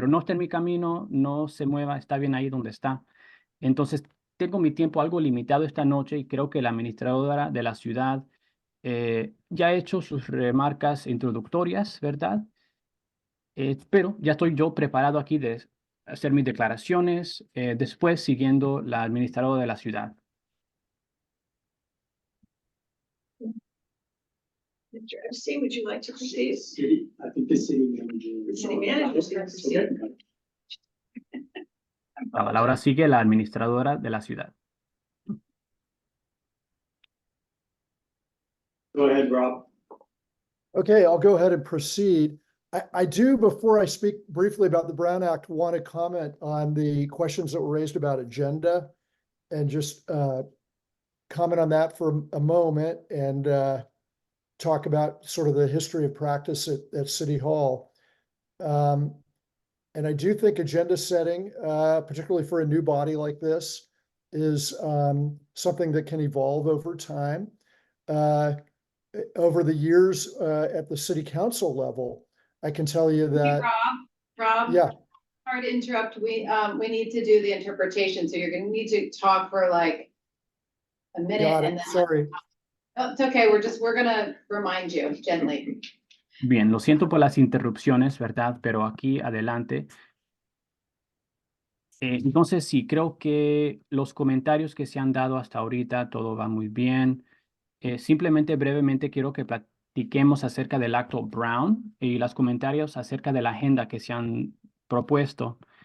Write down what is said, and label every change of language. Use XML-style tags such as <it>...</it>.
<es>Pero no está en mi camino, no se mueva, está bien ahí donde está. Entonces, tengo mi tiempo algo limitado esta noche y creo que la administradora de la ciudad ya ha hecho sus remarcas introductorias, ¿verdad? Pero ya estoy yo preparado aquí de hacer mis declaraciones, después siguiendo la administradora de la ciudad.</es> <en>Mr. Epstein, would you like to proceed? I think the city manager. The city manager is going to proceed. I'm</en> <es>La palabra sigue la administradora de la ciudad.</es> <en>Go ahead, Rob. Okay, I'll go ahead and proceed. I do, before I speak briefly about the Brown Act, want to comment on the questions that were raised about agenda and just comment on that for a moment and talk about sort of the history of practice at City Hall. And I do think agenda setting, particularly for a new body like this, is something that can evolve over time. Over the years at the city council level, I can tell you that. Rob? Yeah. Sorry to interrupt. We need to do the interpretation, so you're gonna need to talk for like a minute Got and it. then. Sorry. Oh, it's okay. We're gonna remind you gently.</en> <es>Bien, lo siento por las interrupciones, ¿verdad? Pero aquí adelante. Entonces, sí, creo que los comentarios que se han dado hasta ahorita, todo va muy bien. Simplemente brevemente quiero que platiquemos acerca del acto Brown y los comentarios acerca de la agenda que se han propuesto.</es>